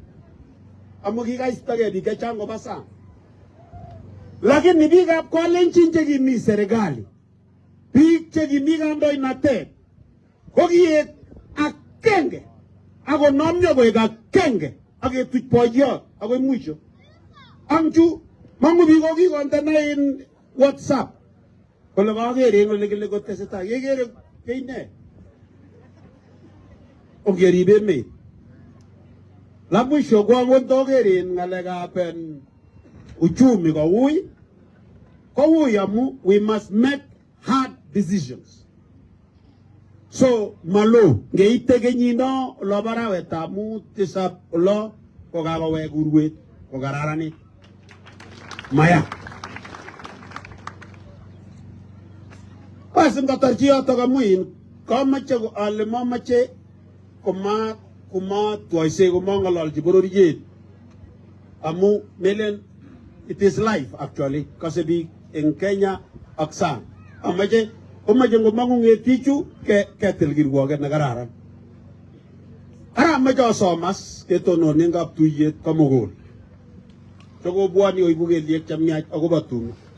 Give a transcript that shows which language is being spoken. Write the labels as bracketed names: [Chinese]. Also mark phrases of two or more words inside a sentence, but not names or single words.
[Kalenjin] Amu kikaistake biik chechang koba sang. Lakini biikab Kalenjin chekimi serikali, biik chekimi kandoinatet, kokiek akenge, akonomyo koek akenge, aketuch boiyot akoi mwisho. Angchu, mangu biik kokikondena en WhatsApp. Kole kakere en ole kile kotesetai, kekere keine. Ongerib emet. [Swahili] La mwisho kwa [Kalenjin] ngondokere en ngalekab uchumi kowui amu [English] we must make hard decisions. [Kalenjin] So malo ngeite kenyino lo barawetab mut tisab lo kokakowek urwet kokararanit. Maya. Basi ngatarchi yotok amu kamache ale mamache koma twaise ngololchi bororiet. Amu melen [English] it is life actually, [Kalenjin] kasi biik en Kenya ak sang. Amache ngomangu ngetichu ketil kirwoget ne kararan. Ara amache asomas ketononen kaptuiyet komugul. Sokobwoni oibu kelyek chemiach akobo tumi.